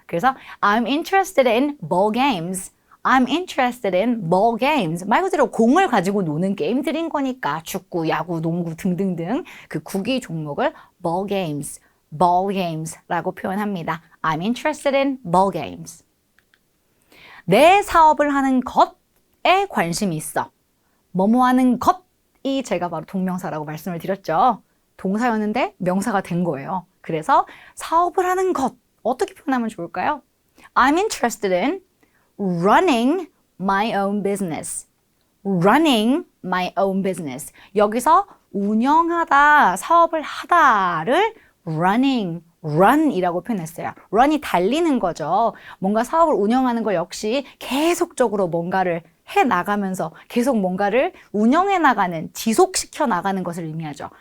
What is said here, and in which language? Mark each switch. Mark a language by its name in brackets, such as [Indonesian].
[English] 그래서 I'm interested in ball games. I'm interested in ball games. [Korean] 말 그대로 공을 가지고 노는 게임들인 거니까 축구, 야구, 농구 등등등 그 국기 종목을 ball games라고 표현합니다. [English] I'm interested in ball games. [Korean] 내 사업을 하는 것에 관심이 있어. 뭐뭐 하는 것 이 제가 바로 동명사라고 말씀을 드렸죠. 동사였는데 명사가 된 거예요. 그래서 사업을 하는 것 어떻게 표현하면 좋을까요? [English] I'm interested in running my own business. running my own business. [Korean] 여기서 운영하다, 사업을 하다를 run이라고 표현했어요. run이 달리는 거죠. 뭔가 사업을 운영하는 거 역시 계속적으로 뭔가를 해나가면서 계속 뭔가를 운영해 나가는, 지속시켜 나가는 것을 의미하죠.